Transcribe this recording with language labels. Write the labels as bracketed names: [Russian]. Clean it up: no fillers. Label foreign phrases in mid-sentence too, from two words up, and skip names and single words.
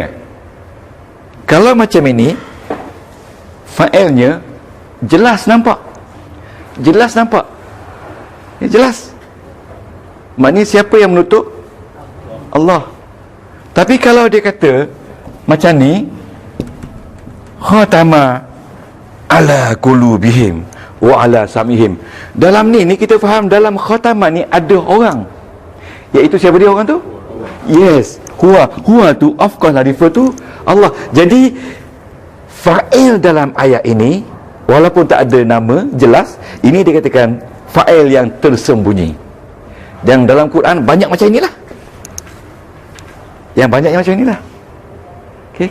[Malay] Kalau macam ini, fa'ilnya jelas nampak. Jelas nampak. Jelas. Maknanya siapa yang menutup? Allah. Tapi kalau dia kata macam ni, [Arabic] ختم على قلوبهم وعلى سمعهم. [Malay] Dalam ni kita faham dalam khatama ni ada orang. Iaitu siapa dia orang tu? Yes, huwa tu [English] of course [Malay] lah [English] refer to [Malay] Allah. Jadi fa'il dalam ayat ini walaupun tak ada nama jelas, ini dikatakan fa'il yang tersembunyi. Dan dalam Quran banyak macam inilah. Yang banyak yang macam inilah. Okey.